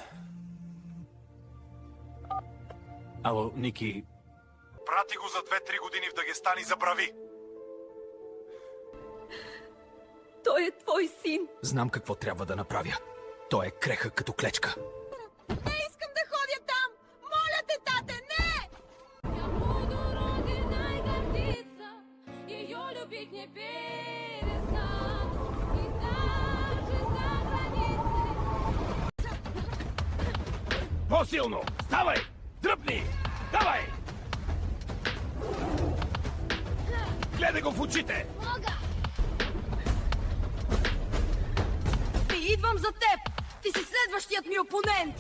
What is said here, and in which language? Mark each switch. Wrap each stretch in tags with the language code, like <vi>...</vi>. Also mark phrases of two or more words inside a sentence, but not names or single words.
<bg>Ало, Ники. Прати го за 2-3 години в Дагестан и забрави. Той е твой син. Знам какво трябва да направя. Той е крехък като клечка. Не искам да ходя там! Моля те, тате, не!</bg> <ru>Я буду родина и гордиться, ее любить не перестану, и даже за границей.</ru> <bg>По-силно! Ставай! Дръпни! Давай! Гледай го в очите! Идвам за теб! Ти си следващият ми опонент!</bg>